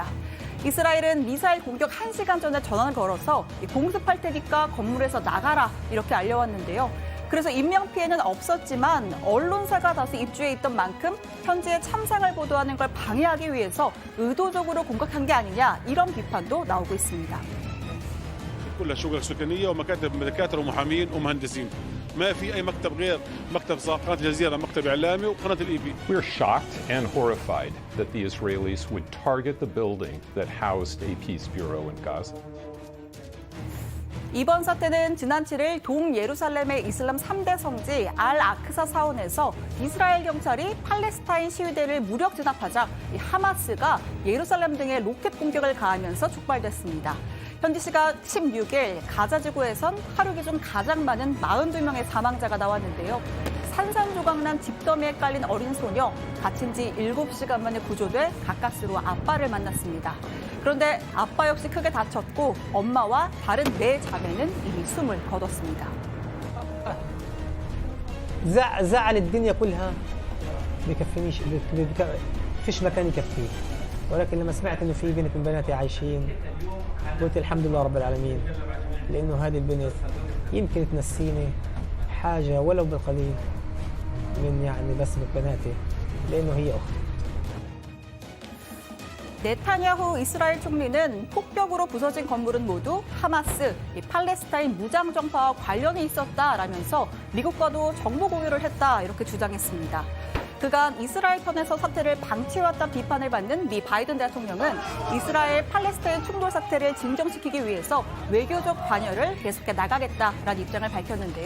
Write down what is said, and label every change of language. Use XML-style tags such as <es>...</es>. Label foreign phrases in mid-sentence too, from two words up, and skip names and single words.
<ko>이스라엘은 미사일 공격 1시간 전에 전화를 걸어서 공습할 테니까 건물에서 나가라 이렇게 알려왔는데요. 그래서 인명피해는 없었지만 언론사가 다수 입주해 있던 만큼 현지의 참상을 보도하는 걸 방해하기 위해서 의도적으로 공격한 게 아니냐, 이런 비판도 나오고 있습니다.</ko> <ar>كلها شغل سكانيه ومكاتب دكاتره ومحامين ومهندسين. ما في اي مكتب غير مكتب قناه الجزيره، مكتب اعلامي وقناه الاي بي.</ar> <en>We're shocked and horrified that the Israelis would target the building that housed AP's bureau in Gaza.</en> <ko>이번 사태는 지난 7일 동예루살렘의 이슬람 3대 성지 알-아크사 사원에서 이스라엘 경찰이 팔레스타인 시위대를 무력 진압하자 하마스가 예루살렘 등에 로켓 공격을 가하면서 촉발됐습니다. 현지 시각 16일 가자 지구에선 하루 기준 가장 많은 42명의 사망자가 나왔는데요. 산산조각난 집더미에 깔린 어린 소녀, 다친 지 7시간 만에 구조돼 가까스로 아빠를 만났습니다. 그런데 아빠 역시 크게 다쳤고 엄마와 다른 4자매는 이미 숨을 거뒀습니다.</ko> <ar>زعل الدنيا كلها بكفينيش فيش مكان يكفيه ولكن لما سمعت انه في بنت من بناتي عايشين قلت الحمد لله رب العالمين لانه هذه البنت يمكن تنسيني حاجه ولو بالقليل من يعني بسمة بناتي لانه هي اختي.</ar> <ko>네타냐후 이스라엘 총리는 폭격으로 부서진 건물은 모두 하마스, 팔레스타인 무장 정파와 관련이 있었다라면서 미국과도 정보 공유를 했다, 이렇게 주장했습니다. 그간 이스라엘 편에서 사태를 방치해왔다는 비판을 받는 미 바이든 대통령은 이스라엘 팔레스타인 충돌 사태를 진정시키기 위해서 외교적 관여를 계속해 나가겠다라는 입장을 밝혔는데요.</ko>